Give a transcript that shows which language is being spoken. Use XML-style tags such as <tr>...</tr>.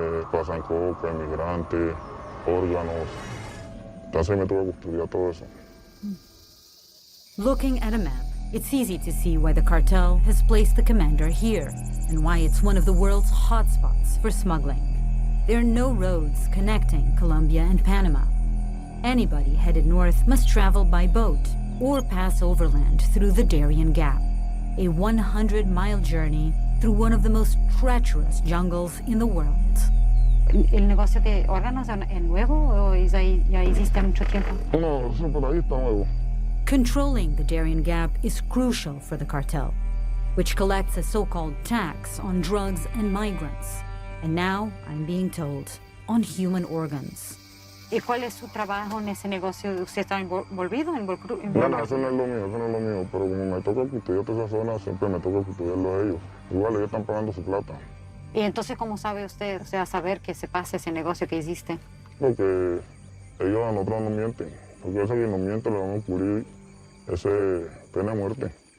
<es>Pasan coca, inmigrantes, órganos. Entonces me tuve que estudiar todo eso.</es> <en>Looking at a map, it's easy to see why the cartel has placed the Commander here, and why it's one of the world's hotspots for smuggling. There are no roads connecting Colombia and Panama. Anybody headed north must travel by boat or pass overland through the Darien Gap, a 100-mile journey through one of the most treacherous jungles in the world.</en> <es>¿El negocio de órganos es nuevo o ya existe mucho tiempo? No, eso por ahí está nuevo.</es> <en>Controlling the Darien Gap is crucial for the cartel, which collects a so-called tax on drugs and migrants. And now, I'm being told, on human organs.</en> <es>¿Y cuál es su trabajo en ese negocio? ¿Usted está envolvido? Bueno, eso no es lo mío, pero como me toca custodiar toda esa zona, siempre me toca custodiarlo a ellos. Igual ellos están pagando su plata. ¿Y entonces cómo sabe usted, o sea, saber que se pasa ese negocio que existe? Porque ellos a nosotros no mienten. Porque eso que nos miente le van a ocurrir ese pena de muerte.</es>